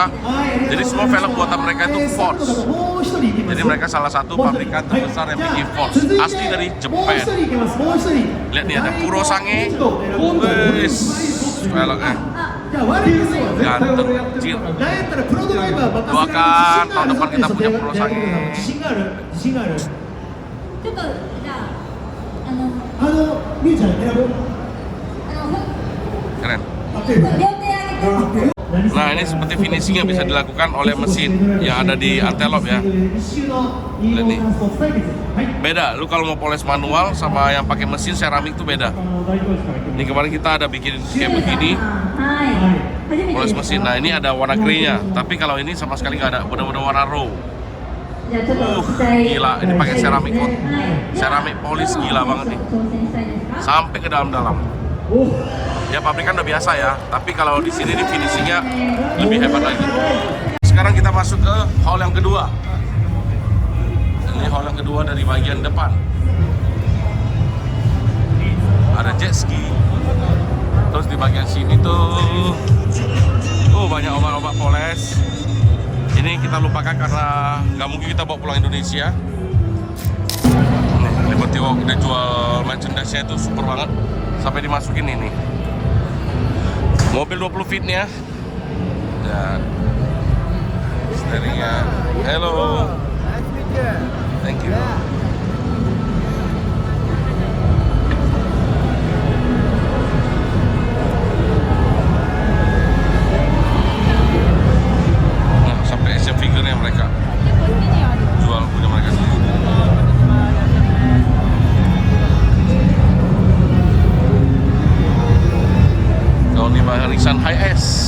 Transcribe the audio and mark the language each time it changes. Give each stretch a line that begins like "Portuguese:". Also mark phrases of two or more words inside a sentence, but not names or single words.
Indonesian: Jadi semua velg buatan mereka itu Force. Jadi mereka salah satu pabrikan terbesar yang bikin Force. Asli dari Jepang. Lihat nih ada Kurosange. Wes, velgnya ganteng, kecil. Doakan tahun depan kita punya Kurosange.
Japanese: ちょっとじゃあみゆちゃん選ぶ
Indonesian: Keren.
Japanese: 両手上げて
Indonesian: Nah ini seperti finishingnya bisa dilakukan oleh mesin yang ada di Antelope ya. Lihat nih. Beda, lu kalau mau poles manual sama yang pakai mesin seramik tuh beda. Ini kemarin kita ada bikin kayak begini,
Japanese: はい初めて
Indonesian: poles mesin. Nah ini ada warna grey-nya, tapi kalau ini sama sekali nggak ada, benar-benar warna raw.
Japanese: じゃあちょっと実際
Indonesian: Gila, ini pakai seramik coat,
Japanese: はい
Indonesian: seramik polish gila banget nih,
Japanese: 挑戦したいですか
Indonesian: sampai ke dalam-dalam. Ya pabrikan udah biasa ya, tapi kalau di sini nih finishingnya lebih hebat lagi. Sekarang kita masuk ke hall yang kedua. Ini hall yang kedua dari bagian depan. Ada jet ski. Terus di bagian sini tuh, banyak obat-obat poles. Ini kita lupakan karena nggak mungkin kita bawa pulang Indonesia. Nih, Liberty Walk udah jual merchandise-nya itu super banget. Sampai dimasukin ini. Mobil 20 feet-nya. Dan steeringnya.
English: Hello. Thank you.
Indonesian: Nah, sampai
English: action figure-nya
Indonesian: mereka jual punya mereka sendiri. Kalau di barisan high S.